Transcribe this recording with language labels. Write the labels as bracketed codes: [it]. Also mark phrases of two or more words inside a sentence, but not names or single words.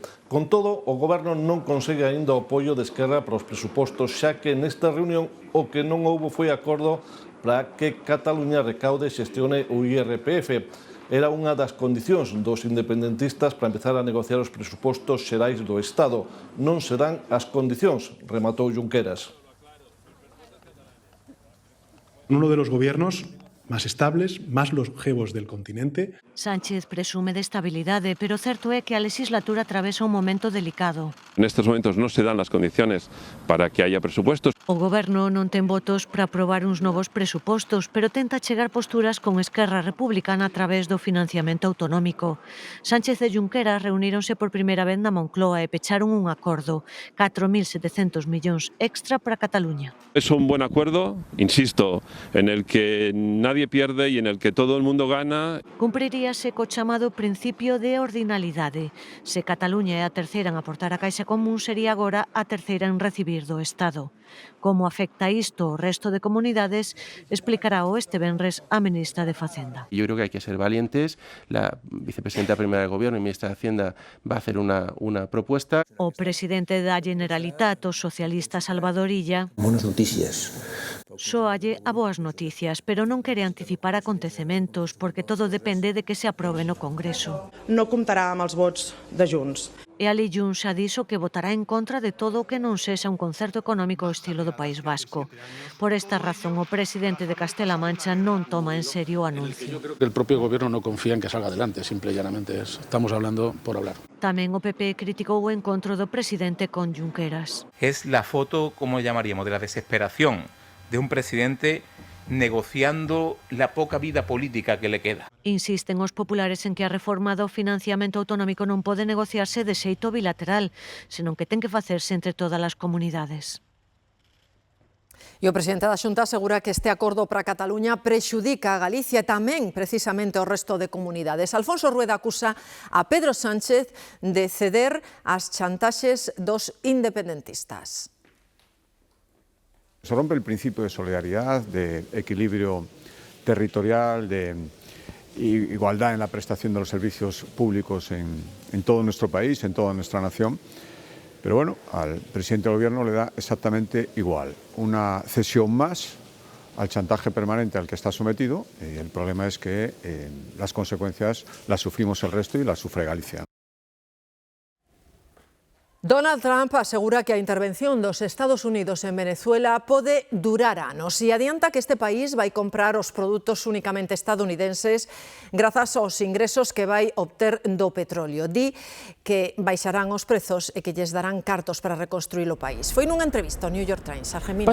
[gl] Con todo, o Goberno non consegue aínda o apoio de Esquerra para os presupostos, xa que nesta reunión o que non houbo foi acordo para que Cataluña recaude e xestione o IRPF. Era unha das condicións dos independentistas para empezar a negociar os presupostos xerais do Estado. Non se dan as condicións, rematou Junqueras. [es] Uno de los gobiernos más estables, más longevos del continente. [gl] Sánchez presume de estabilidade, pero certo é que a legislatura atravesa un momento delicado. [es] En estos momentos no se dan las condiciones para que haya presupuestos. [gl] O Goberno non ten votos para aprobar uns novos presupostos, pero tenta chegar posturas con Esquerra Republicana a través do financiamento autonómico. Sánchez e Junqueras reuníronse por primeira vez na Moncloa e pecharon un acordo, 4.700 millóns extra para Cataluña. [es] Es un buen acuerdo, insisto, en el que nadie pierde y en el que todo el mundo gana. [gl] Cumpriríase co chamado principio de ordinalidade. Se Cataluña é a terceira en aportar a Caixa Común, sería agora a terceira en recibir do Estado. Como afecta isto ao resto de comunidades, explicará o este venres a ministra de Facenda. [es] Yo creo que hay que ser valientes. La vicepresidenta primera del Gobierno y ministra de Hacienda va a hacer una propuesta. [gl] O presidente da Generalitat, o socialista Salvador Illa, [es] buenas noticias. [gl] Soalle a boas noticias, pero non quere anticipar acontecementos porque todo depende de que se aprobe no Congreso. [ca] No comptarà amb els vots de Junts. [gl] E ali Junts xa dixo que votará en contra de todo o que non sexa un concerto económico ao estilo do País Vasco. Por esta razón, o presidente de Castela Mancha non toma en serio o anuncio. [es] Yo creo que el propio Gobierno no confía en que salga adelante, simple y llanamente estamos hablando por hablar. [gl] Tamén o PP criticou o encontro do presidente con Junqueras. [es] Es la foto, como llamaríamos, de la desesperación de un presidente negociando la poca vida política que le queda. [gl] Insisten os populares en que a reforma do financiamento autonómico non pode negociarse de xeito bilateral, senón que ten que facerse entre todas as comunidades. E o presidente da Xunta asegura que este acordo para Cataluña prexudica a Galicia e tamén precisamente ao resto de comunidades. Alfonso Rueda acusa a Pedro Sánchez de ceder ás chantaxes dos independentistas. [es] Se rompe el principio de solidaridad, de equilibrio territorial, de igualdad en la prestación de los servicios públicos en todo nuestro país, en toda nuestra nación. Pero bueno, al presidente del Gobierno le da exactamente igual. Una cesión más al chantaje permanente al que está sometido. Y el problema es que las consecuencias las sufrimos el resto y las sufre Galicia. [gl] Donald Trump asegura que a intervención dos Estados Unidos en Venezuela pode durar anos e adianta que este país vai comprar os produtos únicamente estadounidenses grazas aos ingresos que vai obter do petróleo. Di que baixarán os prezos e que lles darán cartos para reconstruir o país. Foi nunha entrevista ao New York Times. Argemino.